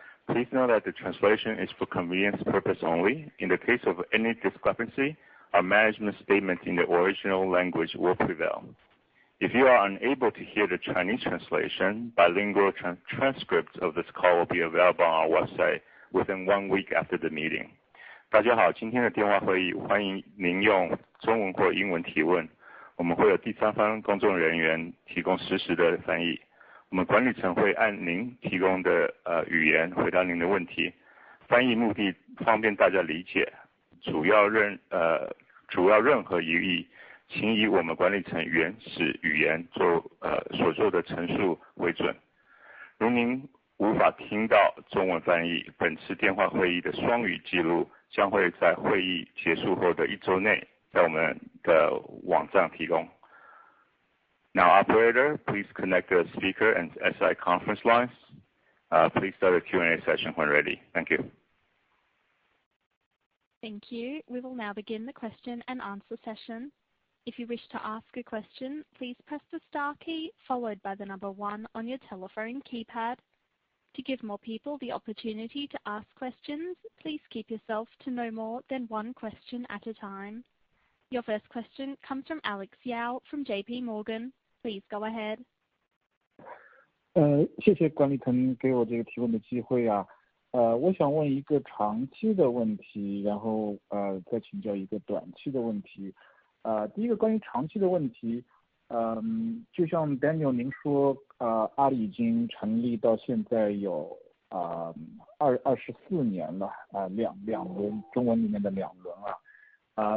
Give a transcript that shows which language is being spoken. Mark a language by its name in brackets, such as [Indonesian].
[English] Please know that the translation is for convenience purpose only. In the case of any discrepancy, our management statement in the original language will prevail. If you are unable to hear the Chinese translation, bilingual transcripts of this call will be available on our website within 1 week after the meeting. [Chinese] 大家好，今天的电话会议欢迎您用中文或英文提问，我们会有第三方公众人员提供实时的翻译。我们管理层会按您提供的语言回答您的问题，翻译目的方便大家理解，主要任何疑义，请以我们管理层原始语言所做的陈述为准。如您无法听到中文翻译，本次电话会议的双语记录将会在会议结束后的1周内在我们的网站提供。 [English] Now, operator, please connect the speaker and SI conference lines. Please start the Q&A session when ready. Thank you. Thank you. We will now begin the question and answer session. If you wish to ask a question, please press the star key followed by the number 1 on your telephone keypad. To give more people the opportunity to ask questions, please keep yourself to no more than 1 question at a time. Your first question comes from Alex Yao from JP Morgan. Please go ahead. [Chinese] 谢谢管理层给我这个提问的机会啊。我想问一个长期的问题，然后再请教一个短期的问题。第一个关于长期的问题，就像 Daniel 您说，阿里已经成立到现在有24年了，两轮，中文里面的2轮啊。